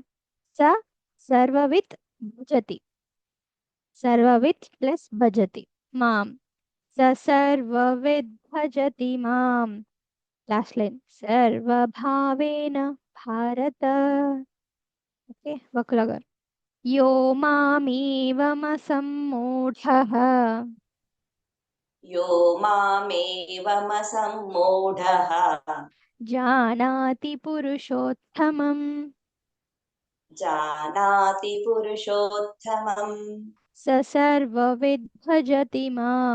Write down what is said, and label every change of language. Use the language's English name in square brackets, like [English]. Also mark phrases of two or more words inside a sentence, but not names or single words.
[Sanskrit] స సర్వవిత్ భజతి, సర్వవిత్ ప్లస్ భజతి మాం, స సర్వవిద్ భజతి మాం. [English] last line. [Sanskrit] సర్వభావేన భారత. [Telugu] ఓకే. వకుల గారు. [Sanskrit] యో మామేవమసమ్మూఢః यो मामेवमसम्मूढः జానాతి పురుషోత్తమం जानाति पुरुषोत्तमम् స సర్వవిద్ భజతి మాం,